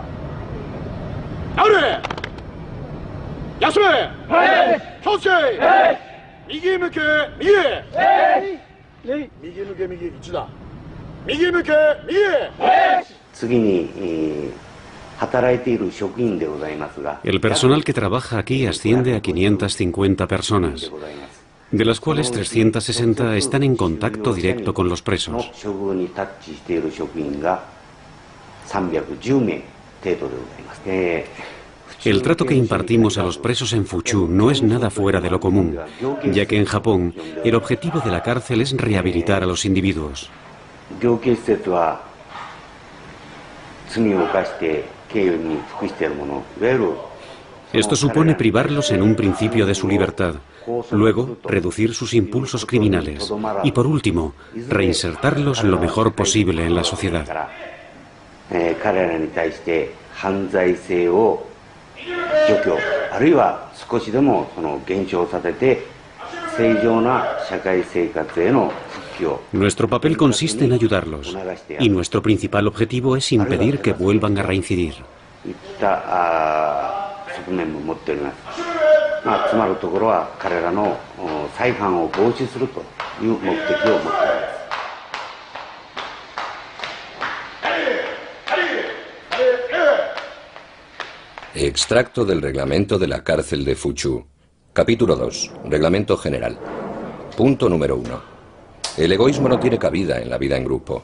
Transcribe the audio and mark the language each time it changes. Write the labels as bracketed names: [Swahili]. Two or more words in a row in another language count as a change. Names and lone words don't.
[Japanese] 直れ。休め。気をつけ。右向け右へ。右向け右1だ。右向け右へ。次に働いている職員でございますが、 [Spanish] El personal que trabaja aquí asciende a 550 personas, de las cuales 360 están en contacto directo con los presos. [Japanese] 処遇にタッチしている職員が310名程度でございます。 [Spanish] El trato que impartimos a los presos en Fuchu no es nada fuera de lo común, ya que en Japón el objetivo de la cárcel es rehabilitar a los individuos. [Japanese] 量刑施設は罪を犯して刑に服している者、いわゆる [Spanish] Esto supone privarlos en un principio de su libertad, luego reducir sus impulsos criminales y por último reinsertarlos lo mejor posible en la sociedad. [Japanese] 彼らに対して犯罪性を除去、あるいは少しでもその減少させて正常な社会生活への復帰を。 [Spanish] Nuestro papel consiste en ayudarlos y nuestro principal objetivo es impedir que vuelvan a reincidir. [Japanese] いった側面も持っております。つまるところは彼らの再犯を防止するという目的を持っております。 [Spanish] Extracto del reglamento de la cárcel de Fuchu. Capítulo 2. Reglamento general. Punto número 1. El egoísmo no tiene cabida en la vida en grupo.